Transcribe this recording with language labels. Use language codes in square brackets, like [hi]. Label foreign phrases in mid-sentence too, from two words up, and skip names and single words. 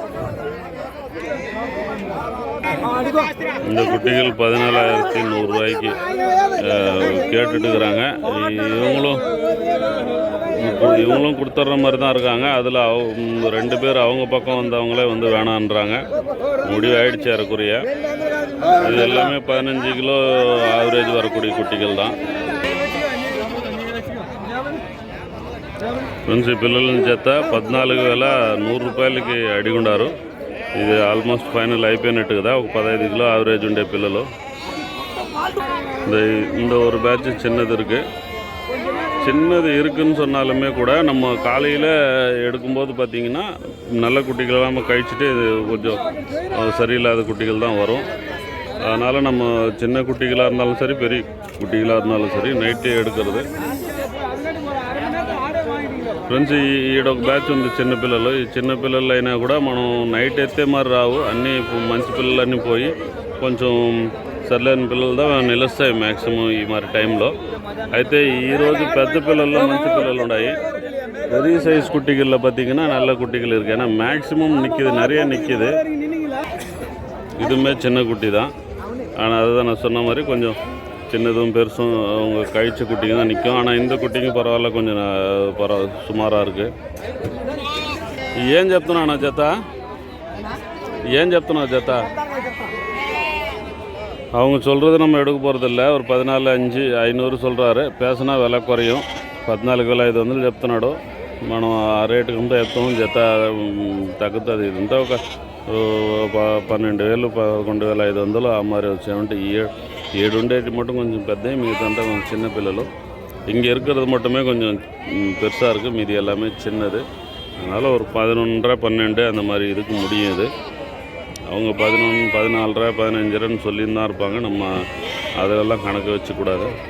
[ta] இந்த குட்டிகள் 14,100 ரூபாய்க்கு கேட்டுட்டு இருக்கிறாங்க. இவங்களும் கொடுத்துட்ற மாதிரி தான் இருக்காங்க. அதில் 2 பேர் அவங்க பக்கம் வந்தவங்களே வந்து வேணான்றாங்க. முடிவு ஆகிடுச்சு ஏறக்குறைய. இது எல்லாமே 15 [en] kilo average [ta] வரக்கூடிய குட்டிகள் தான். [te] ఫ్రెండ్స్ పిల్లల చేత 14,100 రూపాయలకి అడిగుండారు. ఇది ఆల్మోస్ట్ ఫైనల్ అయిపోయినట్టు కదా. ఒక 15 [en] kilo average [te] ఉండే పిల్లలు. [ta] இந்த ஒரு பேட்ச் சின்னது இருக்குது. சின்னது இருக்குதுன்னு சொன்னாலுமே கூட நம்ம காலையில் எடுக்கும்போது பார்த்திங்கன்னா நல்ல குட்டிகளெல்லாம் கழிச்சிட்டு இது கொஞ்சம் சரியில்லாத குட்டிகள் தான் வரும். அதனால் நம்ம சின்ன குட்டிகளாக இருந்தாலும் சரி பெரிய குட்டிகளாக இருந்தாலும் சரி నైటే எடுக்கிறது. [te] ఫ్రెండ్స్ ఈడొక బ్యాచ్ ఉంది చిన్నపిల్లలు. ఈ చిన్నపిల్లలు అయినా కూడా మనం నైట్ ఎత్తే మరి రావు, అన్నీ మంచి పిల్లలన్నీ పోయి కొంచెం సర్లేని పిల్లలతో నిలుస్తాయి మ్యాక్సిమం ఈ మరి టైంలో. అయితే ఈరోజు పెద్ద పిల్లల్లో మంచి పిల్లలు ఉన్నాయి. [ta] பெரிய சைஸ் குட்டிகளில் பார்த்திங்கன்னா நல்ல குட்டிகள் இருக்குது. ஏன்னா மேக்ஸிமம் நிற்கிது, நிறைய நிற்கிது. இதுவுமே சின்ன குட்டி தான். ஆனால் அதுதான் நான் சொன்ன மாதிரி கொஞ்சம் சின்னதும் பெருசும் அவங்க கழிச்ச குட்டிங்க தான் நிற்கும். ஆனால் இந்த குட்டிங்க பரவாயில்ல, கொஞ்சம் சுமாராக இருக்குது. [te] ఏం చెప్తున్నా జత? ఏం చెప్తున్నా జత? [ta] அவங்க சொல்கிறது நம்ம எடுக்க போகிறதில்ல. ஒரு 14,500 சொல்கிறாரு. பேசினா విల குறையும். [te] 14,500 చెప్తున్నాడు. మనం ఆ రేటుకి అంతా చెప్తాము. జత తగ్గుతుంది. ఇదంతా ఒక 12,000 11,500 ఆ మరి వచ్చామంటే 7 ఉండేటి [ta] மட்டும் கொஞ்சம் பெரிய, மிகத்தா கொஞ்சம் சின்ன பிள்ளைகள். இங்கே இருக்கிறது மட்டுமே கொஞ்சம் பெருசாக இருக்குது, மீதி எல்லாமே சின்னது. அதனால் ஒரு 11,500 12 அந்த மாதிரி இதுக்கு முடியும். இது அவங்க 11 14,500 15,000 சொல்லின்னு தான் இருப்பாங்க. நம்ம அதிலெல்லாம் கணக்கு வச்சுக்கூடாது.